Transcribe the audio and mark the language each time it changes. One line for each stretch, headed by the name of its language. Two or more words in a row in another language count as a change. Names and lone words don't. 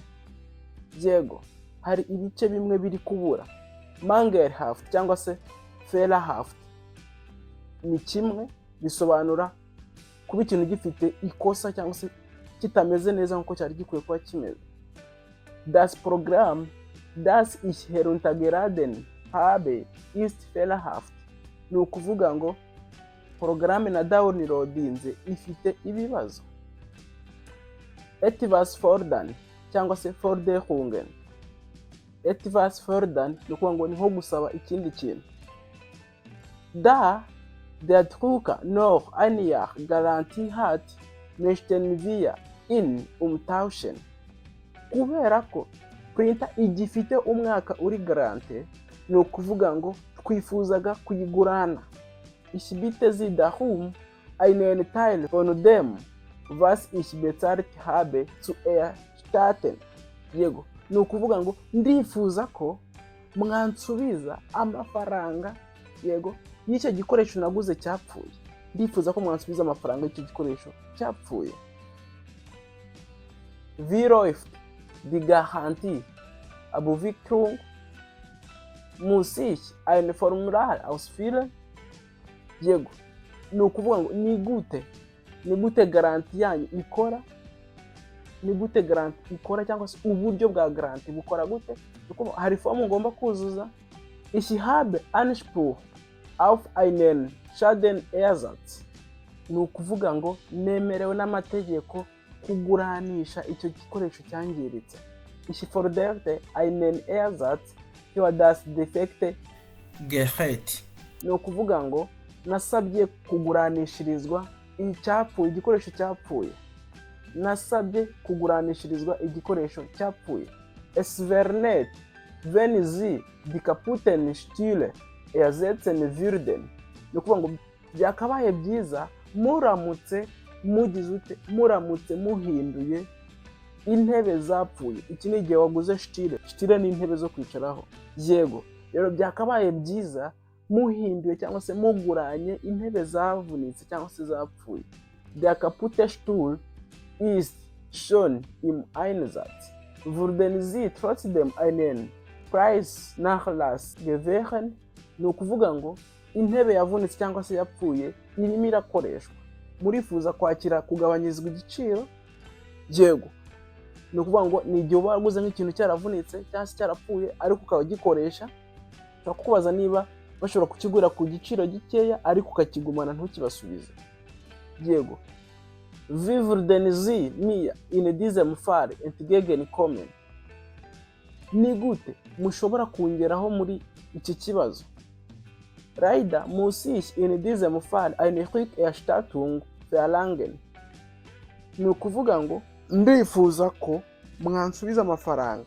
Kinyarwanda: Yego, hari ibice bimwe biri kubura. Mangelhaft cyangwa se fehlerhaft ni kimwe, bisobanura kuba ikintu gifite ikosa cyangwa se kitameze neza nk'uko cyari gikwiye kuba kimeze.
German: Das Programm, das ich heruntergeladen habe, ist fehlerhaft.
Kinyarwanda: Ni ukuvuga ngo porogaramu na downloadinze ifite ibibazo.
German: Etwas fordern
Kinyarwanda: cyangwa se
German: forderungen. Etwas fordern
Kinyarwanda: ni ukuvuga ngo ni nko gusaba ikindi kintu.
German: Da der Drucker noch ein Jahr Garantie hat, möchten wir ihn umtauschen.
Kinyarwanda: Kubera ko printer igifite umwaka uri garante, ni ukuvuga ngo twifuzaga kuyigurana.
German: Ich bitte Sie darum, einen Teil von dem, was ich bezahlt habe, zu erstatten.
Kinyarwanda: Yego, ni ukuvuga ngo ndifuza ko mwansubiza amafaranga, yego, y'icyo gikoresho naguze cyapfuye. Ndifuza ko mwansubiza amafaranga y'icyo gikoresho cyapfuye.
German: Wie läuft die Garantie? Abwicklung? Muss ich ein Formular ausfüllen?
Kinyarwanda: Yego, ni ukuvuga ngo ni gute garanti yanyu ikora. Ni gute garanti ikora cyangwa se uburyo bwa garanti bukora gute. Hari fomu ngomba kuzuza.
German: Ich habe Anspruch auf einen Schadenersatz.
Kinyarwanda: Ni ukuvuga ngo nemerewe n'amategeko kuguranisha icyo gikoresho cyangiritse.
German: Ich forderte einen Ersatz für das defekte Gerät.
Kinyarwanda: Ni ukuvuga ngo nasabye kuguranishirizwa icyapfuye, igikoresho cyapfuye. Nasabye kuguranishirizwa igikoresho cyapfuye.
German: Es wäre nett, wenn Sie die kaputten Stühle ersetzen würden.
Kinyarwanda: Ni ukuvuga ngo byakabaye byiza muramutse muhinduye intebe zapfuye. Iki ni igihe waguze stile ni intebe zo kwicaraho. Yego, rero byakabaye byiza muhinduye cyangwa se muguranye intebe zavunitse cyangwa se zapfuye.
German: Der kaputte Stuhl ist schon im Einsatz. Würden Sie trotzdem einen Preisnachlass gewähren?
Kinyarwanda: Ni ukuvuga ngo intebe yavunitse cyangwa se yapfuye irimo irakoreshwa. Murifuza kwakira kugabanyirizwa igiciro? Yego. Ni ukuvuga ngo ni igihe uba waguze nk'ikintu cyaravunitse cyangwa se cyarapfuye ariko ukaba ugikoresha, ushobora kukubaza niba bashobora kukigura ku giciro gikeya ariko ukakigumana ntukibasubize. Yego.
German: Wie würden Sie mir in diesem Fall entgegenkommen?
Kinyarwanda: Ni gute mushobora kongeraho muri iki kibazo?
German: Leider muss ich in diesem Fall eine Rückerstattung verlangen.
Kinyarwanda: Ni ukuvuga ngo ndifuza ko mwansubiza amafaranga.